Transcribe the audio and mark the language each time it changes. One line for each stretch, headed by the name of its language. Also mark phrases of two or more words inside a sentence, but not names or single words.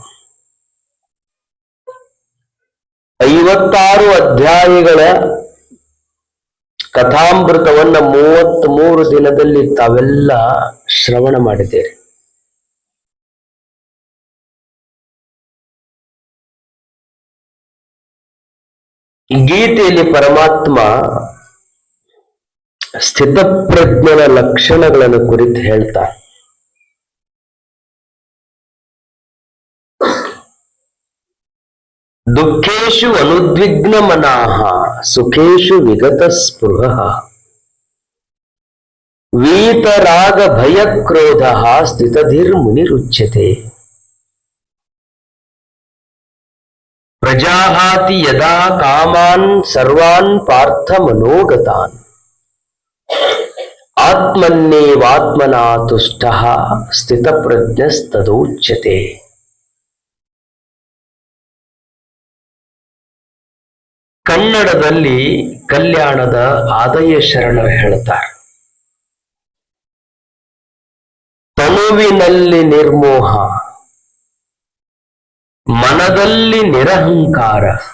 Kannada: 56 ಅಧ್ಯಾಯಗಳ ಕಥಾಮೃತವನ್ನ 33 ದಿನದಲ್ಲಿ ತಾವೆಲ್ಲ ಶ್ರವಣ ಮಾಡಿದ್ದೀರಿ. ಗೀತೆಯಲ್ಲಿ ಪರಮಾತ್ಮ ಸ್ಥಿತಪ್ರಜ್ಞನ ಲಕ್ಷಣಗಳನ್ನು ಕುರಿತು ಹೇಳ್ತಾರೆ.
Sanskrit: ದುಃಖೇಶು ಅನುದ್ವಿಗ್ನ ಮನಾಹ ಸುಖೇಶು ವಿಗತ ಸ್ಪೃಹ ವೀತರಾಗ ಭಯಕ್ರೋಧ ಸ್ಥಿತಧಿರ್ ಮುನಿರುಚ್ಯತೆ. ಪ್ರಜಾಹಾತಿ ಯದಾ ಕಾಮಾನ್ ಸರ್ವಾನ್ ಪಾರ್ಥ ಮನೋಗತಾನ್ ಆತ್ಮನ್ನೇವಾತ್ಮನಾ ತುಷ್ಟಃ ಸ್ಥಿತಪ್ರಜ್ಞಸ್ತದೋಚ್ಯತೆ.
Kannada: ಕನ್ನಡದಲ್ಲಿ ಕಲ್ಯಾಣದ ಆದಯ ಶರಣರು ಹೇಳ್ತಾರೆ, ತನುವಿನಲ್ಲಿ ನಿರ್ಮೋಹ, ಮನದಲ್ಲಿ ನಿರಹಂಕಾರ,